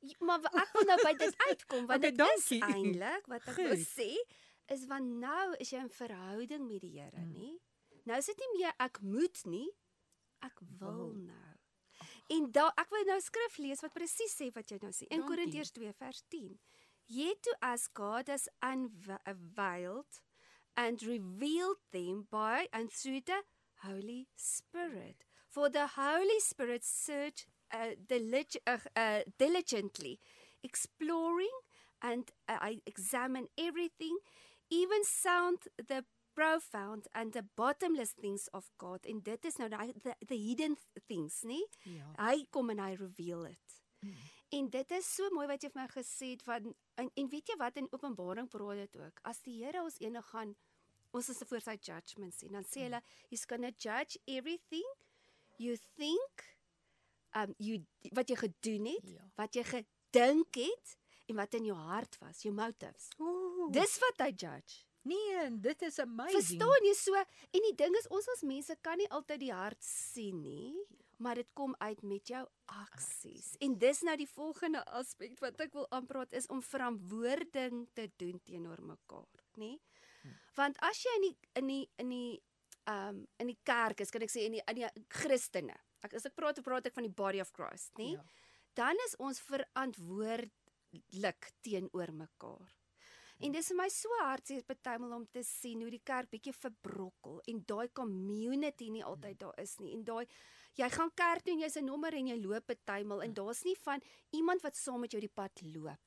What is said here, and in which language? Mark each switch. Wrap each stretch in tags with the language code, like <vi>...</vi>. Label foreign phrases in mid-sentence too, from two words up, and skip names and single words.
<af>Maar ek wil nou by dit uitkom, want dit is eintlik, wat ek wil sê, is want nou is jy in verhouding met die Here, nie? Nou is dit nie meer ek moet nie, ek wil nou. En ek wil nou skrif lees wat presies sê wat jy nou sê. In Korintiërs 2 vers 10.</af> <en>Yet to us God has unveiled and revealed them by and through the Holy Spirit. For the Holy Spirit search diligently, exploring and I examine everything, even sound the profound and the bottomless things of God.</en> <af>En dit is nou</af> <en>the hidden things,</en> <af>nie? Ja. Hy kom en hy</af> <en>reveal it.</en> <af>En dit is so mooi wat jy vir my gesê het van en weet jy wat, in Openbaring praat dit ook. As die Here ons eendag gaan, ons is voor sy judgment sien, dan sê hulle,</af> <en>he's gonna judge everything you think,</en> <af>wat jy gedoen het, wat jy gedink het, en wat in jou hart was, jou motives. Dis wat hy judge. Nee, dit is amazing. Verstaan jy so? En die ding is, ons as mense kan nie altyd die hart sien nie, maar dit kom uit met jou aksies. En dis nou die volgende aspek wat ek wil aanpraat, is om verantwoording te doen teenoor mekaar, nê? Want as jy in die kerk is, kan ek sê in die Christene. As ek praat ek van die</af> <en>body of Christ,</en> <af>nê? Ja. Dan is ons verantwoordelik teenoor mekaar. En dis vir my so hartseer partymal om te sien hoe die kerk bietjie verbrokkel en daai community nie altyd daar is nie. En jy gaan kerk toe en jy's 'n nommer en jy loop partymal en daar's nie van iemand wat saam met jou die pad loop.</af>